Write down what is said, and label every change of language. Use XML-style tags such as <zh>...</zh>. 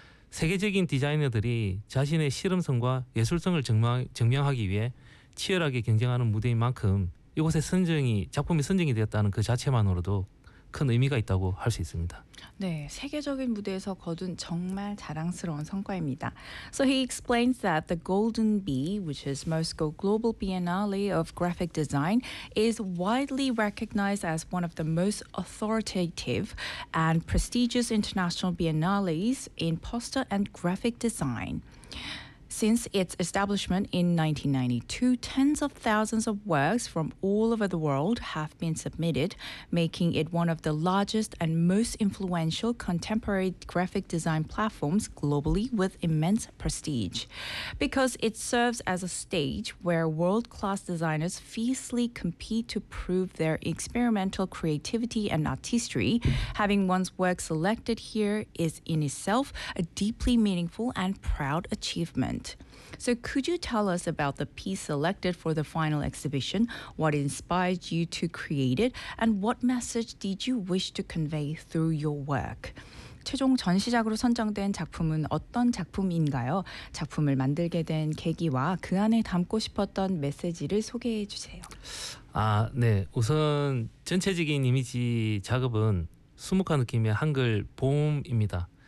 <ko>세계적인 디자이너들이 자신의 실험성과 예술성을 증명하기 위해 치열하게 경쟁하는 무대인 만큼 이곳에 작품이 선정이 되었다는 그 자체만으로도 큰 의미가 있다고 할 수 있습니다. 네, 세계적인 무대에서 거둔 정말 자랑스러운 성과입니다.</ko> <en>So he explains that the Golden Bee, which is Moscow Global Biennale of Graphic Design, is widely recognized as one of the most authoritative and prestigious international biennales in poster and graphic design. Since its establishment in 1992, tens of thousands of works from all over the world have been submitted, making it one of the largest and most influential contemporary graphic design platforms globally with immense prestige. Because it serves as a stage where world-class designers fiercely compete to prove their experimental creativity and artistry, having one's work selected here is in itself a deeply meaningful and proud achievement. So could you tell us about the piece selected for the final exhibition, what inspired you to create it, and what message did you wish to convey through your work?</en> <ko>최종 전시작으로 선정된 작품은 어떤 작품인가요? 작품을 만들게 된 계기와 그 안에 담고 싶었던 메시지를 소개해 주세요. 아, 네. 우선 전체적인 이미지 작업은 수묵한 느낌의 한글 봄입니다.</ko>